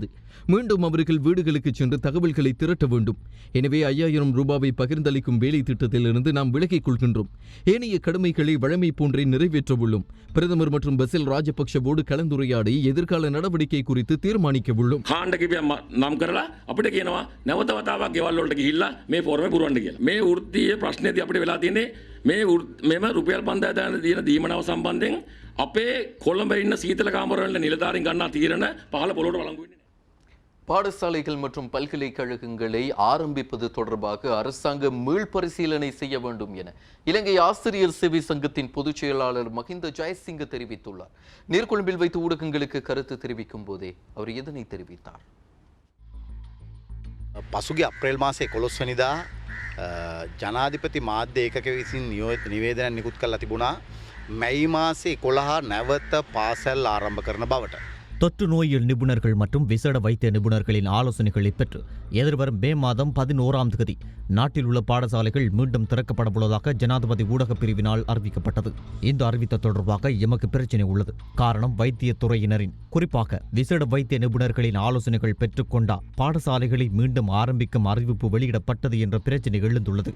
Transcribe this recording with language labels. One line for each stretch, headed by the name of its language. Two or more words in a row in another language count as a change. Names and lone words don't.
Tamil: மீண்டும் அவர்கள் வீடுகளுக்கு சென்று தகவல்களை திரட்ட வேண்டும். எனவே 5000 ரூபாவை பகிர்ந்தளிக்கும் வேலை திட்டத்திலிருந்து நாம் விலகிக் கொள்கின்றோம். ஏனைய கடமைகளை வழமை போன்றே நிறைவேற்றவுள்ளோம். பிரதமர் மற்றும் பசில் ராஜபக்ஷவோடு கலந்துரையாடி எதிர்கால நடவடிக்கை குறித்து தீர்மானிக்கவுள்ளோம்.
Sinhala: නම් කරලා අපිට කියනවා නැවත වතාවක් ගෙවල් වලට ගිහිල්ලා මේ ෆෝරමේ පුරවන්න කියලා. මේ වෘත්තීය ප්‍රශ්නේදී අපිට වෙලා තියෙන්නේ මෙම රුපියල් 5000 තියෙන දීමනාව සම්බන්ධයෙන් අපේ කොළඹ ඉන්න සීතල කාමර වල නිලධාරීන් ගන්නා තීරණ පහළ පොළොවට වළංගු වෙන්නේ.
Tamil: பாடசாலைகள் மற்றும் பல்கலைக்கழகங்களை ஆரம்பிப்பது தொடர்பாக அரசாங்கம் மீள்பரிசீலனை செய்ய வேண்டும் என இலங்கை ஆசிரியர் சேவை சங்கத்தின் பொதுச் செயலாளர் மஹிந்த ஜெயசிங்க தெரிவித்துள்ளார். நீர்கொழும்பில் வைத்து ஊடகங்களுக்கு கருத்து தெரிவிக்கும் போதே அவர் இதனை தெரிவித்தார்.
Sinhala: පසුගිය අප්‍රේල් මාසේ 11 වෙනිදා ජනාධිපති මාධ්‍ය ඒකක විසින් නිවේදනයක් නිකුත් කරලා තිබුණා මැයි මාසේ 11 නැවත පාසල් ආරම්භ කරන බවට.
Tamil: தொற்று நோயியல் நிபுணர்கள் மற்றும் விசேட வைத்திய நிபுணர்களின் ஆலோசனைகளை பெற்று எதிர்வரும் மே மாதம் 11ஆம் தேதி நாட்டில் உள்ள பாடசாலைகள் மீண்டும் திறக்கப்படவுள்ளதாக ஜனாதிபதி ஊடகப் பிரிவினால் அறிவிக்கப்பட்டது. இந்த அறிவித்த தொடர்பாக எமக்கு பிரச்சினை உள்ளது. காரணம், வைத்திய துறையினரின் குறிப்பாக விசேட வைத்திய நிபுணர்களின் ஆலோசனைகள் பெற்றுக்கொண்டா பாடசாலைகளை மீண்டும் ஆரம்பிக்கும் அறிவிப்பு வெளியிடப்பட்டது என்ற பிரச்சினை எழுந்துள்ளது.